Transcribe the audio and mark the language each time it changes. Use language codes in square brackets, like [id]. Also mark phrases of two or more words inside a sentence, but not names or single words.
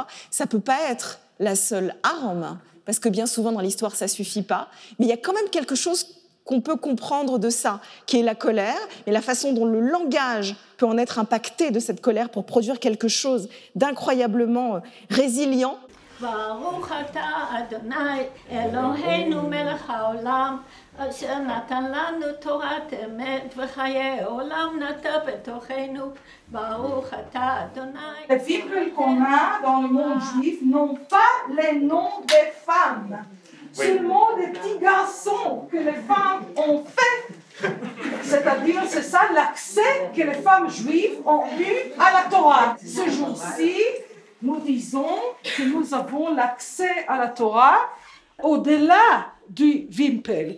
[fr] Ça ne peut pas être la seule arme, parce que bien souvent dans l'histoire, ça ne suffit pas. Mais il y a quand même quelque chose qu'on peut comprendre de ça, qui est la colère, et la façon dont le langage peut en être impacté de cette colère pour produire quelque chose d'incroyablement résilient. [he] ברוך אתה אדוני אלוהינו מלך העולם אשר נתן לנו תורת אמת וחיי עולם נטע בתוכנו ברוך אתה אדוני. [fr] Les Wimpel qu'on a dans le monde juif n'ont pas les noms des femmes, seulement des petits garçons que les femmes ont fait. C'est-à-dire, c'est ça l'accès que les femmes juives ont eu à la Torah. Ce jour-ci, nous disons que nous avons l'accès à la Torah au-delà du Wimpel.